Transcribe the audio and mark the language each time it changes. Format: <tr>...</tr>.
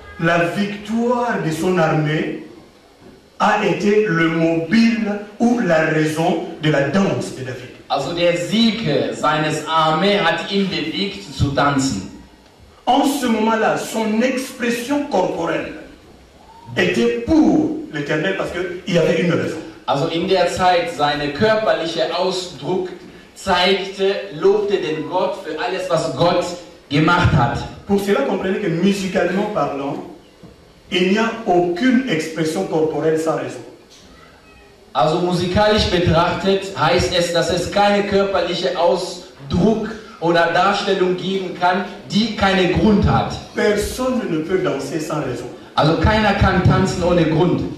<fr>La victoire de son armée a été le mobile ou la raison de la danse de David.</fr> <de>Also der Sieg seines Armee hat ihn bewegt zu tanzen.</de> <fr>En ce moment-là, son expression corporelle était pour l'Éternel parce qu'il y avait une raison.</fr> <de>Also in der Zeit seine körperliche Ausdruck zeigte, lobte den Gott für alles, was Gott gemacht hat.</de> <fr>Pour cela, comprenez que musicalement parlant, il n'y a aucune expression corporelle sans raison.</fr> <de>Also musikalisch betrachtet heißt es, dass es keine körperliche Ausdruck oder Darstellung geben kann, die keinen Grund hat.</de> <fr>Personne ne peut danser sans raison.</fr> <de>Also keiner kann tanzen ohne Grund.</de>